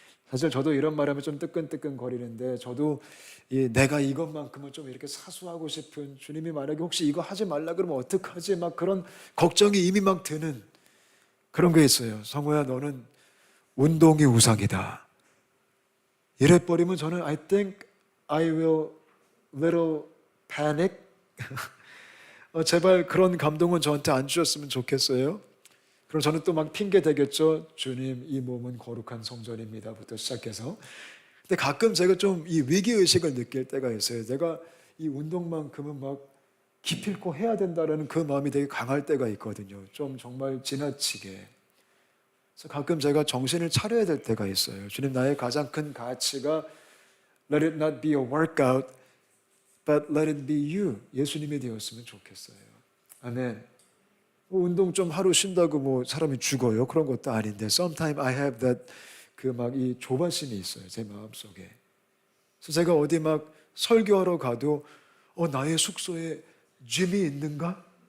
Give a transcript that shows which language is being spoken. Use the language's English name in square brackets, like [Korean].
[Korean] 사실 저도 이런 말하면 좀 뜨끈뜨끈 거리는데 저도 내가 이것만큼은 좀 이렇게 사수하고 싶은, 주님이 만약에 혹시 이거 하지 말라 그러면 어떡하지? 막 그런 걱정이 이미 막 드는 그런 게 있어요. 성호야, 너는 운동이 우상이다. 이래버리면 저는 [English] I think I will little panic. [Korean] 제발 그런 감동은 저한테 안 주셨으면 좋겠어요. 그럼 저는 또 막 핑계 대겠죠. 주님, 이 몸은 거룩한 성전입니다부터 시작해서. 근데 가끔 제가 좀 이 위기의식을 느낄 때가 있어요. 내가 이 운동만큼은 막 기필코 해야 된다라는 그 마음이 되게 강할 때가 있거든요. 좀 정말 지나치게. 그래서 가끔 제가 정신을 차려야 될 때가 있어요. 주님, 나의 가장 큰 가치가 [English] let it not be a workout, but let it be you. [Korean] 예수님이 되었으면 좋겠어요. 아멘. 운동 좀 하루 쉰다고 뭐 사람이 죽어요? 그런 것도 아닌데 [English] sometimes I have that [Korean] 그 막 이 조바심이 있어요. 제 마음속에. 그래서 제가 어디 막 설교하러 가도 나의 숙소에 짐이 있는가?